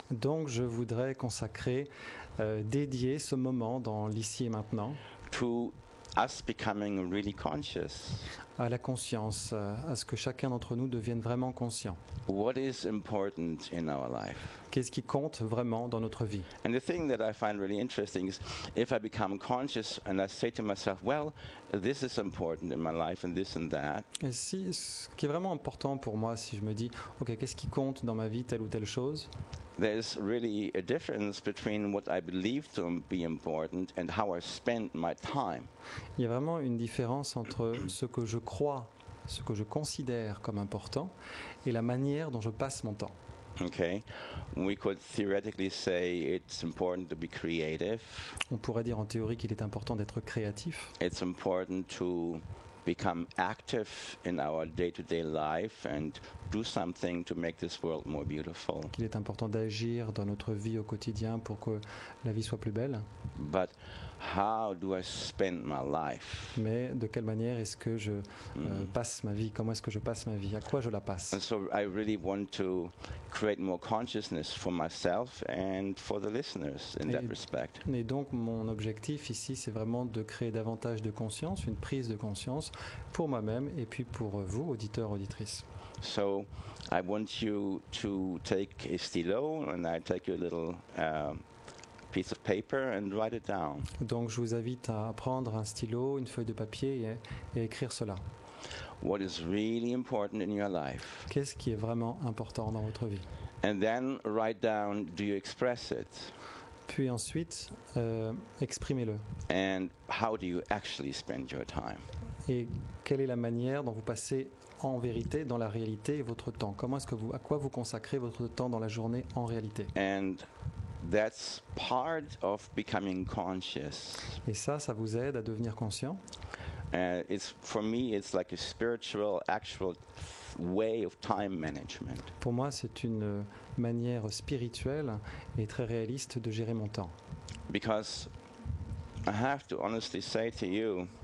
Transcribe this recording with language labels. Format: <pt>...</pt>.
<fr>Donc je voudrais consacrer, dédier ce moment dans l'ici et maintenant</fr> <en>to us becoming really conscious.</en> <fr>à la conscience, à ce que chacun d'entre nous devienne vraiment conscient.</fr> <en>What is important in our life?</en> <fr>Qu'est-ce qui compte vraiment dans notre vie?</fr> <en>And the thing that I find really interesting is if I become conscious and I say to myself, well, this is important in my life and this and that.</en> <fr>Et si, ce qui est vraiment important pour moi, si je me dis, ok, qu'est-ce qui compte dans ma vie, telle ou telle chose,</fr> <en>There's really a difference between what I believe to be important and how I spend my time.</en> <fr>il y a vraiment une différence entre ce que je crois, ce que je considère comme important, et la manière dont je passe mon temps.</fr> <en>Okay, we could theoretically say it's important to be creative.</en> <fr>On pourrait dire en théorie qu'il est important d'être créatif,</fr> <en>It's important to become active in our day-to-day life and do something to make this world more beautiful.</en> <fr>qu'il est important d'agir dans notre vie au quotidien pour que la vie soit plus belle.</fr> <en>But how do I spend my life?</en> <fr>Mais de quelle manière est-ce que je passe ma vie? Comment est-ce que je passe ma vie? À quoi je la passe?</fr> <en>And so I really want to create more consciousness for myself and for the listeners in that respect.</en> <fr>Et donc mon objectif ici, c'est vraiment de créer davantage de conscience, une prise de conscience pour moi-même et puis pour vous, auditeurs, auditrices.</fr> <en>So I want you to take a stylo and I take a little piece of paper and write it down.</en> <fr>Donc je vous invite à prendre un stylo, une feuille de papier et écrire cela.</fr> <en>What is really important in your life?</en> <fr>Qu'est-ce qui est vraiment important dans votre vie?</fr> <en>And then write down, do you express it?</en> <fr>Puis ensuite, exprimez-le.</fr> <en>And how do you actually spend your time?</en> <fr>Et quelle est la manière dont vous passez en vérité, dans la réalité, votre temps? Comment est-ce que à quoi vous consacrez votre temps dans la journée en réalité?</fr> <en>And that's part of becoming conscious.</en> <fr>Et ça vous aide à devenir conscient.</fr> <en>For me, it's like a spiritual, actual way of time management.</en> <fr>Pour moi, c'est une manière spirituelle et très réaliste de gérer mon temps.</fr> <en>Because I have to honestly say to you,</en>